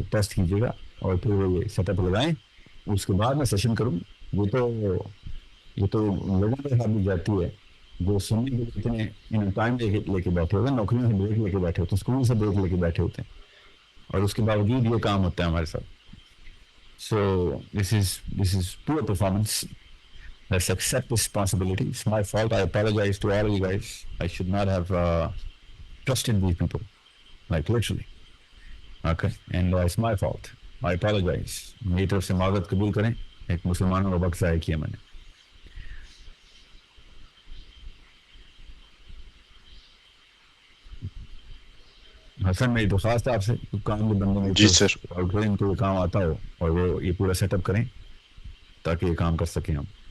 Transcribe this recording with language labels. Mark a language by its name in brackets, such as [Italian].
[Urdu] Test کیجیے گا اور پھر وہ یہ سیٹ اپ لگائیں. اس کے بعد میں سیشن کروں. یہ تو لوگوں کے ساتھ بھی جاتی ہے جو سننے کے لیے اتنے ٹائم لے کے بیٹھے ہوتے ہیں, نوکریوں سے بریک لے کے بیٹھے ہوتے ہیں, اسکول سے بریک لے کے بیٹھے ہوتے ہیں, اور اس کے باوجود یہ کام ہوتا ہے ہمارے ساتھ. [English] So this is poor performance. Let's accept this responsibility. It's my fault. I apologize to all of you guys. I should not have trusted these people, like literally. Okay, and it's my fault. I apologize. [Urdu] میری طرف سے معذرت قبول کریں. ایک مسلمانوں کا وقت ضائع کیا میں نے. حسن میری درخواست ہے آپ سے کام کے بندوں میں جی سر. اور ان کو یہ کام آتا ہو اور وہ یہ پورا سیٹ اپ کریں تاکہ یہ کام کر سکیں ہم.